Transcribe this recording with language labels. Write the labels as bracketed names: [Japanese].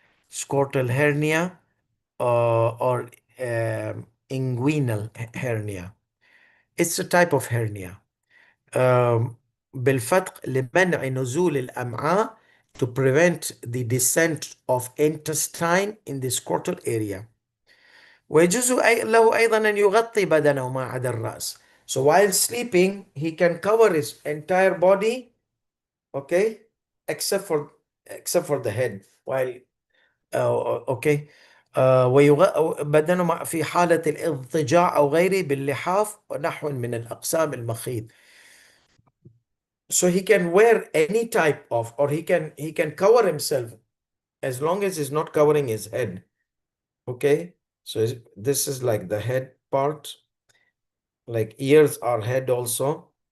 [English] Scrotal hernia or inguinal hernia. It's a type of hernia. [Arabic] بالفتق لمنع نزول الأمعاء, [English] to prevent the descent of intestine in the scrotal area. [Arabic] ويجوز له أيضا أن يغطي بدنه ما عدا الرأس. [English] So while sleeping, he can cover his entire body, okay, except for the head. While okay. [Arabic] بدنه في حالة الاضطجاع أو غيره باللحاف ونحو من الأقسام المخيط. [English] So he can wear any type of, or he can cover himself as long as he's not covering his head. Okay. So this is like the head part, like ears are head also.